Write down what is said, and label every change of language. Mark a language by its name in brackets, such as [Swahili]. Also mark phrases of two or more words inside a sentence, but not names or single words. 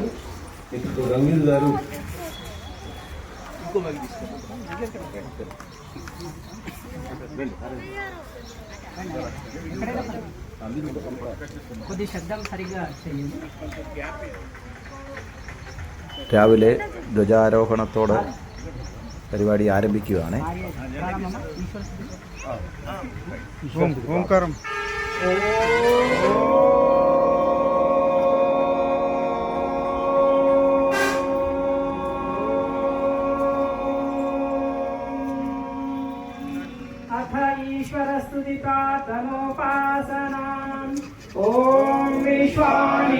[Telugu] ఇప్పుడు రంగీల్ గారు [Malayalam] രാവിലെ ധ്വജാരോഹണത്തോടെ പരിപാടി ആരംഭിക്കുകയാണ്. ഓംകാരം [Sanskrit] ईश्वरस्तुति प्रार्थनोपासनाम् ॐ विश्वानि